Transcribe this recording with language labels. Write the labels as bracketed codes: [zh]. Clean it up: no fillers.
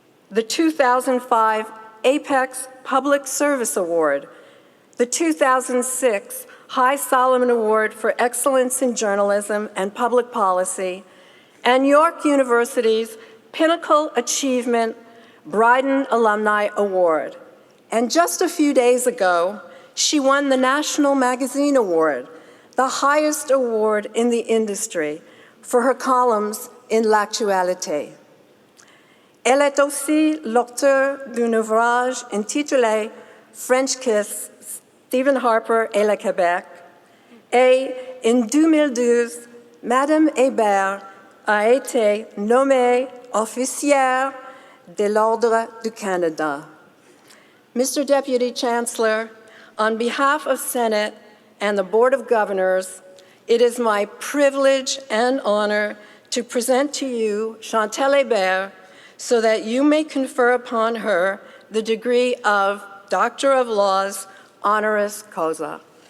[en] the 2005 Apex Public Service Award, the 2006 High Solomon Award for Excellence in Journalism and Public Policy, and York University's Pinnacle Achievement Bryden Alumni Award. And just a few days ago, she won the National Magazine Award, the highest award in the industry, for her columns in L Actualite. [fr] Elle est aussi l'auteur d'un ouvrage intitulé French Kiss, Stephen Harper et le Québec. Et en 2012, Madame Hébert a été nommée officière de l'Ordre du Canada. [en] Mr. Deputy Chancellor, on behalf of Senate and the Board of Governors, it is my privilege and honor to present to you Chantal He so that you may confer upon her the degree of Doctor of Laws honoris causa.